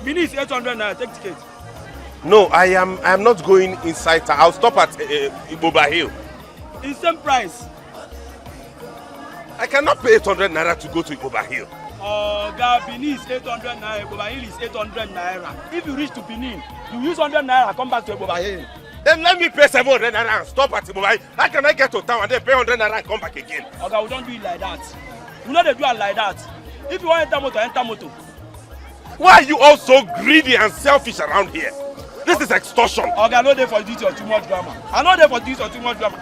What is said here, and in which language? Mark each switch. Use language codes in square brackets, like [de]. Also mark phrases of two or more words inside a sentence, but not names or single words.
[en] Bini is 800 naira. Take ticket. No, I am not going inside. I'll stop at Iboba Hill. It's same price. I cannot pay 800 naira to go to Iboba Hill. Oga, Bini is 800 naira. Iboba Hill is 800 naira. If you reach to Benin, you use 100 naira, come back to Iboba Hill. Then let me pay 700 naira and stop at Iboba Hill. How can I get to town and then pay 100 naira and come back again? Oga, we don't do it like that. We know they do it like that. If you want enter motor, enter motor. Why are you all so greedy and selfish around here? This is extortion. Okay, I know there for this or too much drama. I know there for this or too much drama.